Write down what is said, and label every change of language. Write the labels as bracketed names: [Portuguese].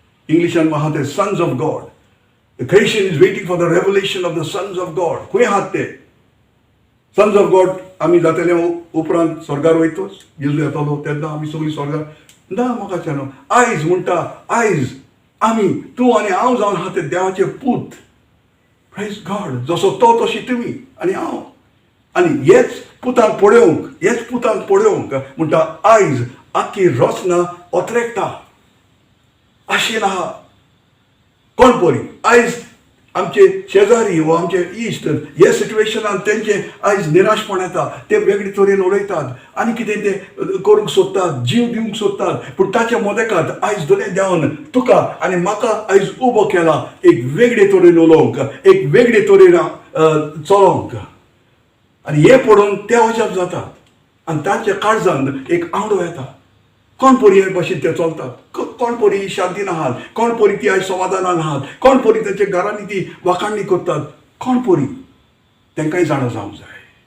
[Konkani] इंग्लिशान आहा ते [English] Sons of God. The creation is waiting for the revelation of the sons of God. [Konkani] खंय आहात ते [English] Sons of God? [Konkani] आमी जातले उपरांत स्वर्गार वयतोच, जेजू येतलो तेन्ना आमी सगळीं स्वर्गार ना. म्हाका आयज म्हणटा, आयज आमी तूं आनी हांव जावन आहा ते देवाचे पूत [English] Praise God. [Konkani] जसो तो तशी तुमी आनी हांव. आनी हेच पुताक पळोवंक म्हणटा आयज आख्खी रचना ओतरेकता. आशेन आहा. कोण परी आयज आमचे शेजारी वा आमचे इश्ट हे सिच्युएशनान तेंचे आयज निराशपण येता. ते वेगळे तरेन उलयतात आनी कितें ते करूंक सोदतात, जीव दिवंक सोदतात. पूण ताच्या मदेकांत आयज दोळे देंवन तुका आनी म्हाका आयज उबो केला एक वेगळे तरेन उलोवंक, एक वेगळे तरेन चलोवंक. आनी हे पळोवन ते अजाप जातात आनी तांच्या काळजांत एक आवडो येता. कोण परी हे भाशेन ते चलतात, कोण परी शांतीन आहात, कोण परी ती आयज समाधानान आहात, कोण परी तांच्या घरांनी ती वाखाणणी करतात, कोण परी तांकांय जाणो जावंक जाय.